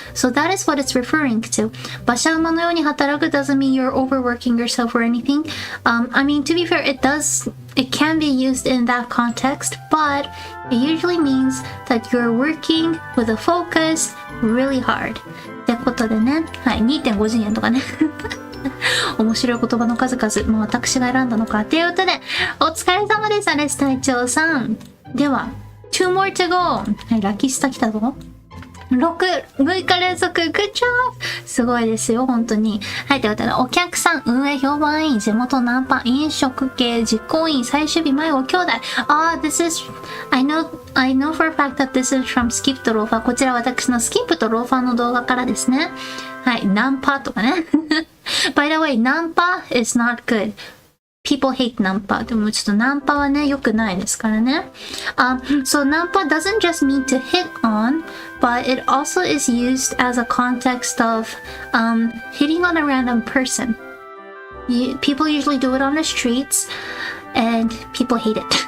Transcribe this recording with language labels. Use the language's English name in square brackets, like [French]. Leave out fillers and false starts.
[English] So that is what it's referring to. 馬車馬のように働く doesn't mean you're overworking yourself or anything. I mean, to be fair, it can be used in that context, but it usually means that you're working with a focus really hard. [Japanese] ってことでね、はい、2.5 次元とかね。面白い言葉の数々、私が選んだのか。ということで、お疲れ様です、アレス隊長さん。では、 [English] 2 more to go。 [Japanese] はい、ラッキースタ来たぞ。 6日連続 [English] Good job! [Japanese] すごいですよ、本当に。はい、ということで、お客さん、運営評判員、地元ナンパ、飲食系、実行委員、最終日前ご兄弟。 [English] This is, I know for a fact that this is from Skip とローファー。 [Japanese] こちら私のスキップとローファーの動画からですね。はい、ナンパとかね。 [English] By the way, ナンパ is not good.People hate ナンパ。 [Japanese] でもちょっとナンパはね、良くないですからね。 [English] So ナンパ doesn't just mean to hit on, but it also is used as a context of hitting on a random person. People usually do it on the streets, and people hate it.